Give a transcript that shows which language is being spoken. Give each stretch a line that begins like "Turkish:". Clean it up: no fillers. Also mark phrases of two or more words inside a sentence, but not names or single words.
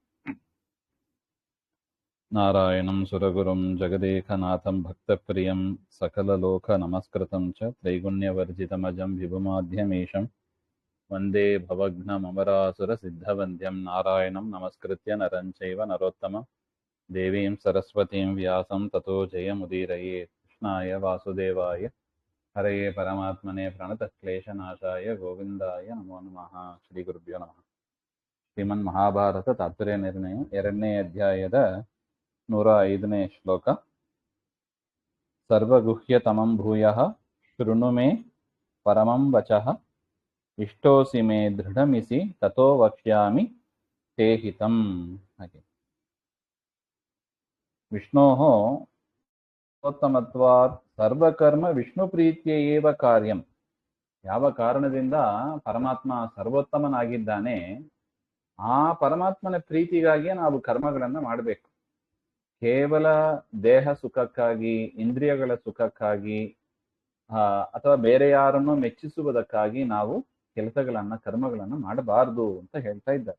Sanskrit: नारायणं सुरगुरुं जगदेकनाथं भक्तप्रियं सकललोकनमस्कृतं च त्रैगुण्यवर्जितमजं विभुमाध्यमीशं वन्दे भवघ्नममरासुरसिद्धवन्द्यं नारायणं नमस्कृत्य नरं चैव नरोत्तमं देवीं सरस्वतीं व्यासं ततो जयमुदीरये। कृष्णाय वासुदेवाय हरये परमात्मने प्रणतक्लेशनाशाय गोविन्दाय नमो नमः। ಶ್ರೀಗುರುಭ್ಯೋ ನಮಃ.
Kannada: ಶ್ರೀಮನ್ ಮಹಾಭಾರತ ತಾತ್ಪರ್ಯ ನಿರ್ಣಯ 2ನೇ ಅಧ್ಯಾಯದ 105ನೇ ಶ್ಲೋಕ.
Sanskrit: ಸರ್ವಗುಹ್ಯತಮಂ ಭೂಯಃ ಶೃಣು ಮೇ ಪರಮಂ ವಚಃ ಇಷ್ಟೋಸಿ ಮೇ ದೃಢಮಿಸಿ ತಥೋ ವಕ್ಷ್ಯಾಮಿ ತೇ ಹಿತಂ. ಹಾಗೆ ವಿಷ್ಣೋಃ ಸರ್ವೋತ್ತಮತ್ವಾತ್ ಸರ್ವಕರ್ಮ ವಿಷ್ಣು ಪ್ರೀತ್ಯ ಏವ ಕಾರ್ಯಂ.
Kannada: ಯಾವ ಕಾರಣದಿಂದ ಪರಮಾತ್ಮ ಸರ್ವೋತ್ತಮನಾಗಿದ್ದಾನೆ ಆ ಪರಮಾತ್ಮನ ಪ್ರೀತಿಗಾಗಿಯೇ ನಾವು ಕರ್ಮಗಳನ್ನು ಮಾಡಬೇಕು. ಕೇವಲ ದೇಹ ಸುಖಕ್ಕಾಗಿ, ಇಂದ್ರಿಯಗಳ ಸುಖಕ್ಕಾಗಿ ಅಥವಾ ಬೇರೆ ಯಾರನ್ನು ಮೆಚ್ಚಿಸುವುದಕ್ಕಾಗಿ ನಾವು ಕರ್ಮಗಳನ್ನು ಮಾಡಬಾರದು ಅಂತ ಹೇಳ್ತಾ ಇದ್ದಾರೆ.